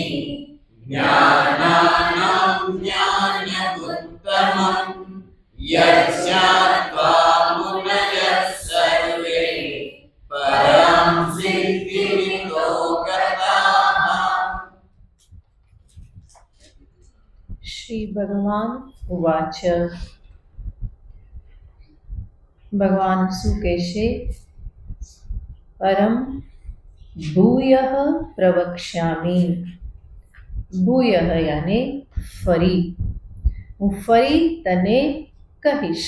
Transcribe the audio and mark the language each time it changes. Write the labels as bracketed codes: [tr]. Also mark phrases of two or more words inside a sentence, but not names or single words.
[sa] ज्ञानानां ज्ञानमुत्तमम्। यज्ञात्वा मुनयः सर्वे। परां सिद्धिमितो गताः। श्री भगवान उवाच. [gu] ભગવાન શું કહેશે? [sa] परम भूयः प्रवक्ष्यामि. [gu] ભૂયઃ યાને ફરી. હું ફરી તને કહીશ.